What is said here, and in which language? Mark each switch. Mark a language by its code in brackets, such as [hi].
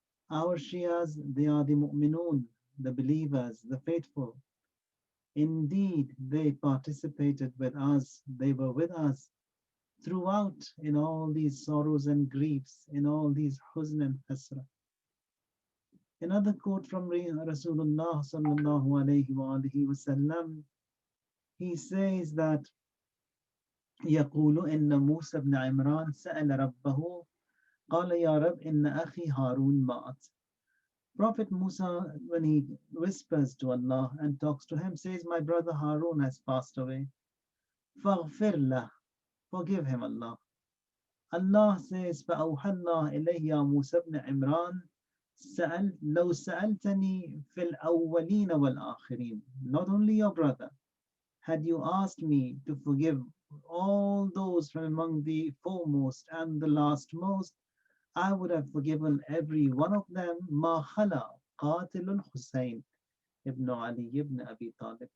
[en] Our Shias, they are the mu'minun, the believers, the faithful. Indeed, they participated with us, they were with us throughout in all these sorrows and griefs, in all these huzn and hasra. Another quote from Rasulullah sallallahu alayhi wa alihi wa sallam, he says that [ar] يقول إن موسى بن عمران سأل ربه قال يا رب إن أخي هارون مات. [en] Prophet Musa, when he whispers to Allah and talks to him, says, my brother Harun has passed away. [ar] فاغفر له, [en] forgive him Allah. Allah says, [ar] فَأَوْحَى إِلَيْهِ يَا مُوسَى بْنِ عِمْرَانَ لَوْ سَأَلْتَنِي فِي الْأَوَّلِينَ وَالْآخِرِينَ. [en] Not only your brother, had you asked me to forgive all those from among the foremost and the lastmost, I would have forgiven every one of them. [ar] مَا خَلَى قَاتِلُ الْحُسَيْنِ ibn Ali ibn Abi Talib.